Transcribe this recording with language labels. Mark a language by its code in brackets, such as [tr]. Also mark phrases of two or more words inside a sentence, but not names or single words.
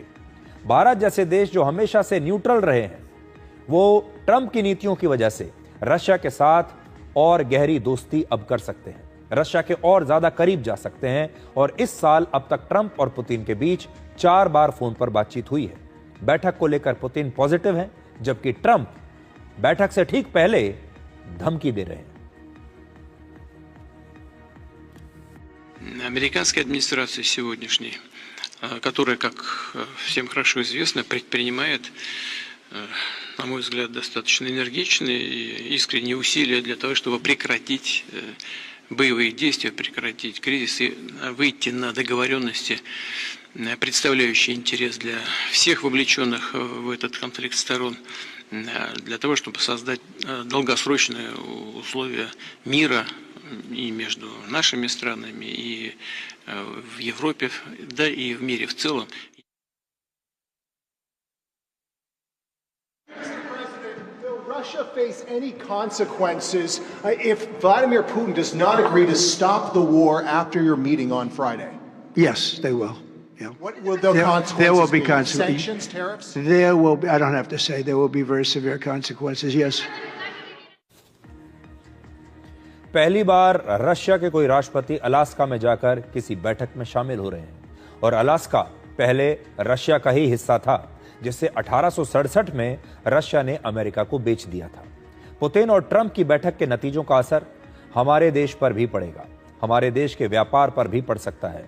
[hi] भारत जैसे देश जो हमेशा से न्यूट्रल रहे हैं, वो ट्रंप की नीतियों की वजह से रशिया के साथ और गहरी दोस्ती अब कर सकते हैं, रशिया के और ज्यादा करीब जा सकते हैं। और इस साल अब तक ट्रंप और पुतिन के बीच 4 बार फोन पर बातचीत हुई है। बैठक को लेकर पुतिन पॉजिटिव हैं, जबकि ट्रंप बैठक से ठीक पहले धमकी दे रहे हैं। [ru] Американская администрация сегодняшняя, которая, как всем хорошо известно, предпринимает, на мой взгляд, достаточно энергичные и искренние усилия для того, чтобы прекратить боевые действия, прекратить кризис и выйти на договоренности, представляющие интерес для всех вовлеченных в этот конфликт сторон, для того, чтобы создать долгосрочные условия мира и между нашими странами, и в Европе, да и в мире в целом. [en] Will Russia face any consequences if Vladimir Putin does not agree to stop the war after your meeting on Friday? Yes, they will. Yeah. What will the consequences there will be be? consequences. Sanctions, tariffs? There will be, I don't have to say, there will be very severe consequences, yes. [hi] पहली बार रशिया के कोई राष्ट्रपति अलास्का में जाकर किसी बैठक में शामिल हो रहे हैं और अलास्का पहले रशिया का ही हिस्सा था, जिसे 1867 में रशिया ने अमेरिका को बेच दिया था। पुतिन और ट्रंप की बैठक के नतीजों का असर हमारे देश पर भी पड़ेगा, हमारे देश के व्यापार पर भी पड़ सकता है।